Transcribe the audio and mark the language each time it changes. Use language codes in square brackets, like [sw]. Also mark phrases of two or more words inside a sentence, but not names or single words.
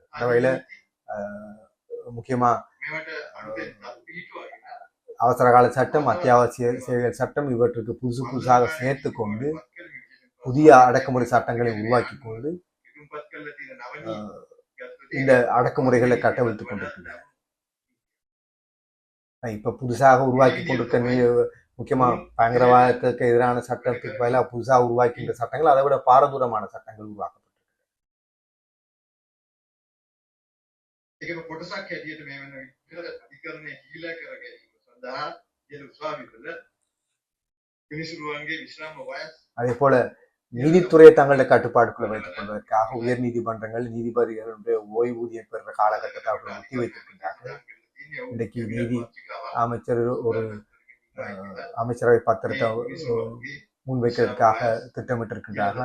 [ta] அந்த வகையில முக்கியமா அவசர கால சட்டம், அத்தியாவசிய சேவைகள் சட்டம் இவற்றுக்கு புதுசாக சேர்த்து கொண்டு புதிய அடக்குமுறை சட்டங்களை உருவாக்கி கொண்டு இந்த அடக்குமுறைகளை கட்டவிழ்த்துக் கொண்டிருக்கின்றன. இப்ப புதுசாக உருவாக்கி கொண்டிருக்க முக்கியமா பயங்கரவாதத்துக்கு எதிரான சட்டத்துக்கு பதிலாக புதுசாக உருவாக்கின்ற சட்டங்கள் அதை விட பாரதூரமான சட்டங்கள் உருவாக்கப்பட்டிருக்கு. [si] ඒකම කොටසක් හැටියට මේ වෙන අධිකරණය හීලා කර ගැනීම සඳහා ඉහළ උසාවිවල මිනිසුරුවන්ගේ විශ්‍රාම වයස් [ta] அதே போல நீதித்துறையை தங்களுடைய கட்டுப்பாட்டுக்குள்ள வைத்துக் கொள்வதற்காக உயர் நீதிமன்றங்கள் நீதிபதிகளுடைய ஓய்வூதியம் பெறுற காலகட்டத்தை அவர்கள் ஒத்தி வைத்திருக்கின்றார்கள். இன்றைக்கு நீதி அமைச்சர் ஒரு அமைச்சரவை பத்திரத்தை முன்வைக்கிறதுக்காக திட்டமிட்டிருக்கின்றார்கள்.